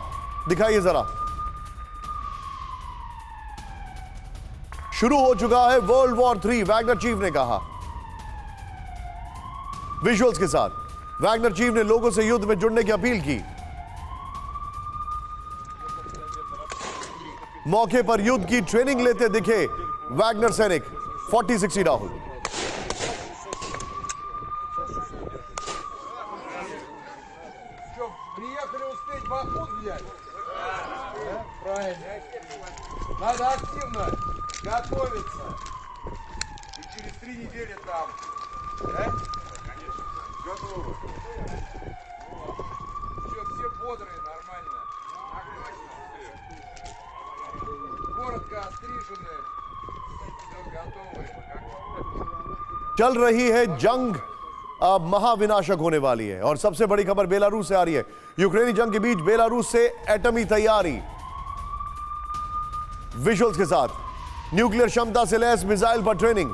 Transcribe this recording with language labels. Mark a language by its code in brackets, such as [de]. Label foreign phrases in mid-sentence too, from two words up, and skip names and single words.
[hi] दिखाइए जरा, शुरू हो चुका है [en] World War 3, [hi] वैगनर चीफ ने कहा विजुअल्स के साथ। वैगनर चीफ ने लोगों से युद्ध में जुड़ने की अपील की। मौके पर युद्ध की ट्रेनिंग लेते दिखे वैगनर सैनिक। 40-60 राहुल। [ru] Надо активно готовиться. И через 3 недели там. Да? Конечно. Готово. Все бодрые, нормально. Коротко остриженные. Все готовые. [hi] चल रही है जंग, अब महाविनाशक होने वाली है। और सबसे बड़ी खबर बेलारूस से आ रही है। यूक्रेनी जंग के बीच बेलारूस से एटमी तैयारी। विजुअल्स के साथ, न्यूक्लियर क्षमता से लैस मिसाइल पर ट्रेनिंग।